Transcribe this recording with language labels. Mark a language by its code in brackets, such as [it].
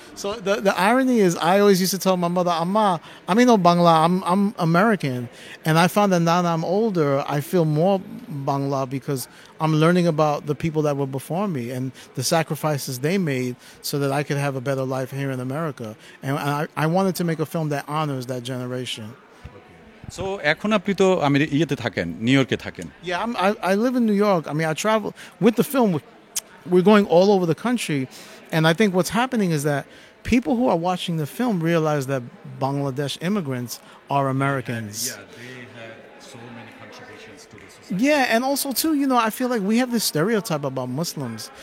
[en] So the irony is I always used to tell my mother, Amma, I mean no Bangla, I'm American. And I found that now that I'm older, I feel more Bangla because I'm learning about the people that were before me and the sacrifices they made so that I could have a better life here in America. And I wanted to make a film that honors that generation. [bn] So এখন আপনি তো ইয়েতে থাকেন new ইয়র্কে থাকেন [en] Yeah, I live in New York. I mean, I travel with the film. We're going all over the country. And I think what's happening is that people who are watching the film realize that Bangladesh immigrants are Americans. they had so many contributions to the society. Yeah, and also too, I feel like we have this stereotype about Muslims.